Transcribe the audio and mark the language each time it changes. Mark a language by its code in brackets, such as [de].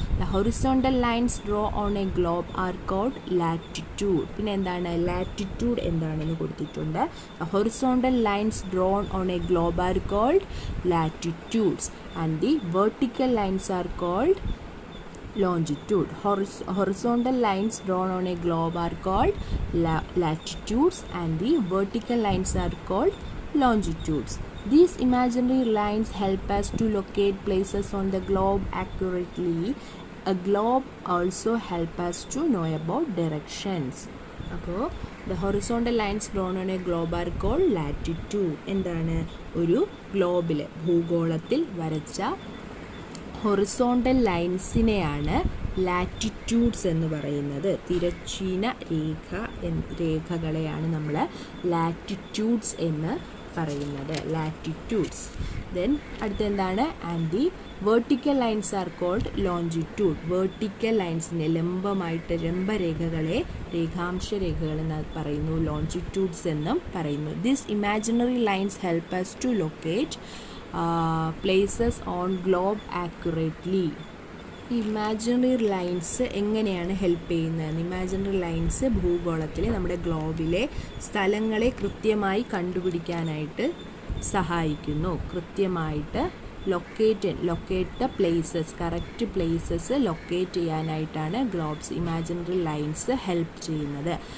[en] The horizontal lines draw on a globe are called latitude. [ml] പിന്നെ എന്താണ് latitude എന്താണെന്ന് കൊടുത്തിട്ടുണ്ട്. [en] The horizontal lines drawn on a globe are called latitudes and the vertical lines are called longitude. Horizontal lines drawn on a globe are called latitudes and the vertical lines are called longitudes. These imaginary lines help us to locate places on the globe accurately. A globe also help us to know about directions. അപ്പോൾ the horizontal lines drawn on a globe are called latitude. [ml] എന്താണ്, ഒരു ഗ്ലോബിൽ ഭൂഗോളത്തിൽ വരച്ച horizontal ലൈൻസിനെയാണ് latitudes എന്ന് പറയുന്നത്. തിരശ്ചീന രേഖകളെയാണ് നമ്മൾ latitudes എന്ന് പറയുന്നത്. Latitudes. [en] then [ml] അടുത്തെന്താണ്, [en] And the vertical lines are called longitude. [ml] Vertical ലൈൻസിനെ ലംബരേഖകളെ രേഖാംശ രേഖകൾ എന്ന് പറയുന്നു, ലോഞ്ചിറ്റ്യൂഡ്സ് എന്നും പറയുന്നു. [en] This imaginary lines help us to locate places on globe accurately. [ml] Imaginary lines എങ്ങനെയാണ് ഹെൽപ്പ് ചെയ്യുന്നത്? ഇമാജിനറി ലൈൻസ് ഭൂഗോളത്തിലെ നമ്മുടെ ഗ്ലോബിലെ സ്ഥലങ്ങളെ കൃത്യമായി കണ്ടുപിടിക്കാനായിട്ട് സഹായിക്കുന്നു. കൃത്യമായിട്ട് [en] locate the places, [ml] correct places locate ചെയ്യാനായിട്ടാണ് ഇമാജിനറി ലൈൻസ് ഹെൽപ്പ് ചെയ്യുന്നത്.